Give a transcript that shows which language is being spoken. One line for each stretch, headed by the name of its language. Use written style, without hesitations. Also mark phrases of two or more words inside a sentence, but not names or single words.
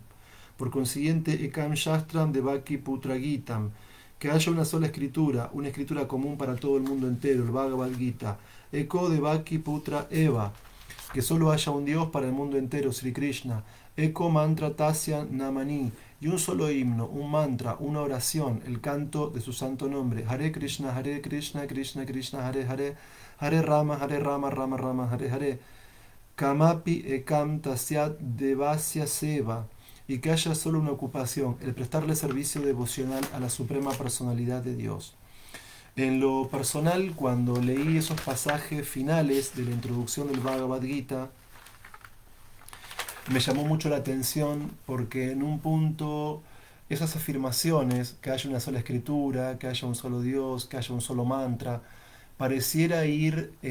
Spanish: Por consiguiente,
Sanskrit: Ekam Shastram de Bhakti Putra Gitam,
Spanish: que haya una sola escritura, una escritura común para todo el mundo entero, el Bhagavad Gita.
Sanskrit: Eko de Bhakti Putra Eva,
Spanish: que solo haya un Dios para el mundo entero, Sri Krishna.
Sanskrit: Eko Mantra Tasya Namani,
Spanish: y un solo himno, un mantra, una oración, el canto de su santo nombre.
Sanskrit: Hare Krishna, Krishna Krishna, Hare Hare, Hare Rama, Rama Rama, Hare Hare. Kamapi Ekam Tasyat Devasya Seva,
Spanish: y que haya solo una ocupación, el prestarle servicio devocional a la suprema personalidad de Dios. En lo personal, cuando leí esos pasajes finales de la introducción del Bhagavad Gita, me llamó mucho la atención porque en un punto esas afirmaciones, que haya una sola escritura, que haya un solo Dios, que haya un solo mantra, pareciera ir